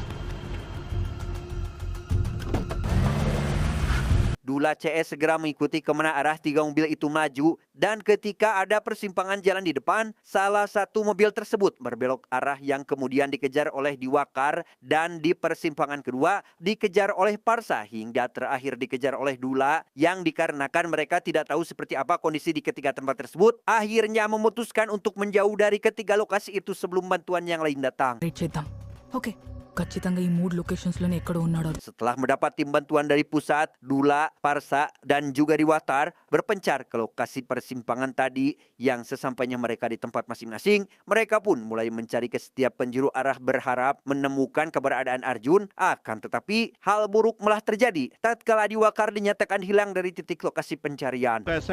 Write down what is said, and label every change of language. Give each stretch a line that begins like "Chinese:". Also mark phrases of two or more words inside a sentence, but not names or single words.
Indonesian: Dula CS segera mengikuti kemana arah tiga mobil itu maju, dan ketika ada persimpangan jalan di depan, salah satu mobil tersebut berbelok arah yang kemudian dikejar oleh Diwakar, dan di persimpangan kedua dikejar oleh Parsa hingga terakhir dikejar oleh Dula, yang dikarenakan mereka tidak tahu seperti apa kondisi di ketiga tempat tersebut, akhirnya memutuskan untuk menjauh dari ketiga lokasi itu sebelum bantuan yang lain datang.
Telugu: రేట్ చేద్దాం. ఓకే, ఖచ్చితంగా ఈ 3 లొకేషన్స్లోనే ఎక్కడో ఉన్నాడు.
Indonesian: Setelah mendapat tim bantuan dari pusat, Dula, Parsa, dan juga Diwakar berpencar ke lokasi persimpangan tadi. Yang sesampainya mereka di tempat masing-masing, mereka pun mulai mencari ke setiap penjuru arah berharap menemukan keberadaan Arjun. Akan tetapi hal buruk malah terjadi tatkala Diwakar dinyatakan hilang dari titik lokasi pencarian.